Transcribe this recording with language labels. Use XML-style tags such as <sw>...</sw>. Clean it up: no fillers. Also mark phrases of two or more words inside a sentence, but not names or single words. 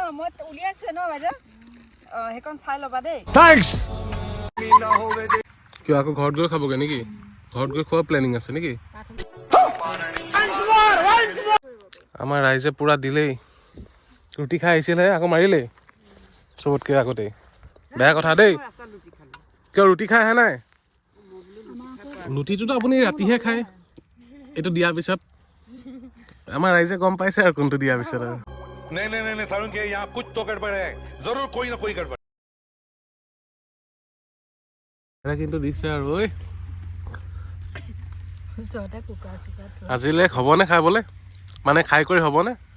<as>কিয় আকৌ ঘৰত গৈ খাবগৈ নেকি ঘৰত গৈ খোৱা প্লেনিং আছে নেকি আমাৰ ৰাইজে পূৰা দিলেই ৰুটি খাই আহিছিলহে আকৌ মাৰিলেই চবতকৈ আগতেই বেয়া কথা দেই কিয় ৰুটি খাই আহা নাই ৰুটিটোতো আপুনি ৰাতিহে খায় এইটো দিয়াৰ পিছত আমাৰ ৰাইজে গম পাইছে আৰু কোনটো দিয়াৰ পিছত আৰু</as> <hi>नहीं सारुण के यहाँ कुछ तो गड़बड़ है जरूर कोई ना कोई गड़बड़</hi> <as>কিন্তু দিছে আৰু ঐ আজিলে হ'বনে খাবলে মানে খাই কৰি হ'বনে</as>